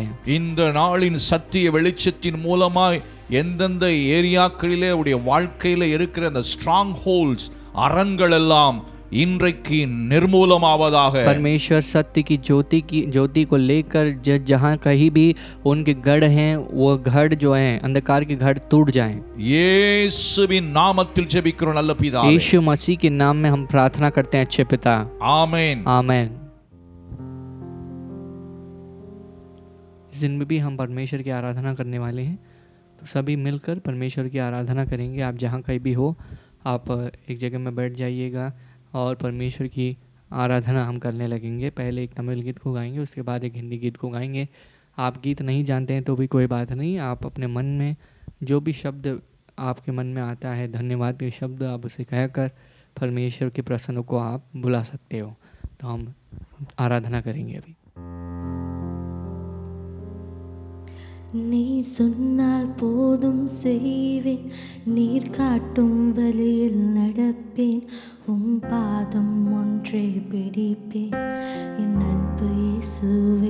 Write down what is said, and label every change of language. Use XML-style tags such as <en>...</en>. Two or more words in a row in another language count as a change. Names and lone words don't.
<ta>இந்த நாளின் சத்திய வெளிச்சத்தின் மூலமாய் எந்தெந்த ஏரியாக்களிலே உடைய வாழ்க்கையில இருக்கிற அந்த</ta> <en>strong holds,</en> <ta>அரண்கள் எல்லாம் இன்றைக்கு நிர்மூலமாவதாக।</ta> <hi>परमेश्वर सत्य की ज्योति को लेकर जहाँ कहीं भी उनके गढ़ हैं वो गढ़ जो हैं, अंधकार के गढ़ टूट जाएं।</hi> <ta>இயேசுவின் நாமத்தில் ஜெபிக்கிறோம் நல்ல பிதாவே।</ta> <hi>यीशु मसीह के नाम में हम प्रार्थना करते हैं अच्छे पिता, आमीन आमीन। इस दिन में भी हम परमेश्वर की आराधना करने वाले हैं, तो सभी मिलकर परमेश्वर की आराधना करेंगे। आप जहाँ कहीं भी हो आप एक जगह में बैठ जाइएगा और परमेश्वर की आराधना हम करने लगेंगे। पहले एक तमिल गीत को गाएंगे, उसके बाद एक हिंदी गीत को गाएंगे। आप गीत नहीं जानते हैं तो भी कोई बात नहीं, आप अपने मन में जो भी शब्द आपके मन में आता है, धन्यवाद के शब्द, आप उसे कहकर परमेश्वर के प्रसन्न को आप बुला सकते हो। तो हम आराधना करेंगे अभी।</hi> <ta>நீர் சொன்னால் போதும் செய்வேன், நீர் காட்டும் வழியில் நடப்பேன், உம் பாதம் ஒன்றே பிடிப்பேன் என் அன்பு இயேசுவே।</ta>